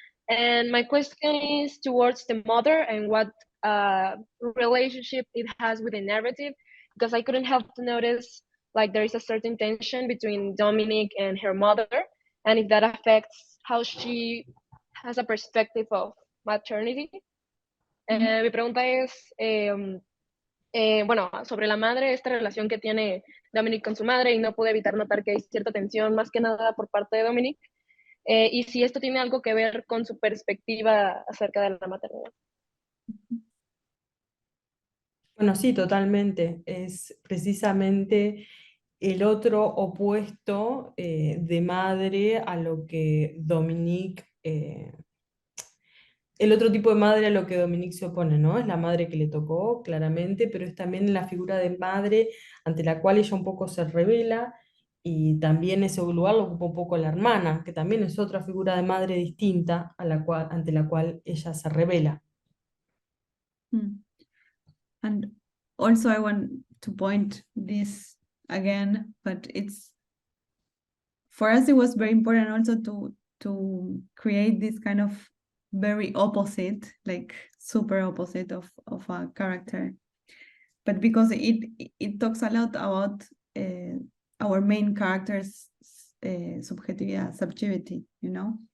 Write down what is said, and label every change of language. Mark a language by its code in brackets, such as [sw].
[en] And my question is towards the mother and what relationship it has with the narrative, because I couldn't help to notice like there is a certain tension between Dominic and her mother, and if that affects how she has a perspective of maternity. [es] Mi pregunta es, bueno, sobre la madre, esta relación que tiene Dominic con su madre, y no pude evitar notar que hay cierta tensión, más que nada por parte de Dominic, y si esto tiene algo que ver con su perspectiva acerca de la maternidad. Bueno, sí, totalmente. Es precisamente el otro opuesto de madre a lo que Dominique, el otro tipo de madre a lo que Dominique se opone, ¿no? Es la madre que le tocó, claramente, pero es también la figura de madre ante la cual ella un poco se revela, y también ese lugar lo ocupa un poco la hermana, que también es otra figura de madre distinta a la cual, ante la cual ella se revela. [en] And also I want to point this again, but it's for us it was very important also to create this kind of very opposite, like super opposite of a character, but because it talks a lot about our main character's subjectivity, you know.